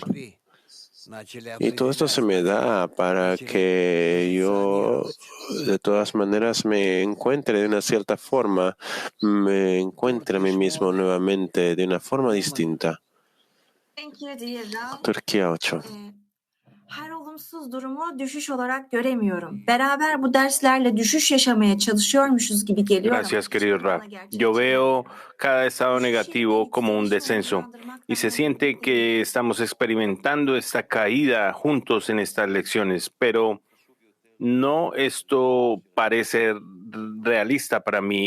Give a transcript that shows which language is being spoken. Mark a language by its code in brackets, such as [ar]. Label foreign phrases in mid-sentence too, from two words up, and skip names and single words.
[es] Y todo esto se me da para que yo, de todas maneras, me encuentre de una cierta forma, me encuentre a mí mismo nuevamente de una forma distinta. Turquía 8. [tr] Her olumsuz durumu düşüş olarak göremiyorum. Beraber bu derslerle düşüş yaşamaya çalışıyormuşuz gibi geliyor. [es] Gracias, querido Rab. Yo veo cada estado negativo como un descenso y se siente que estamos experimentando esta caída juntos en estas lecciones, pero no esto parece realista para mí.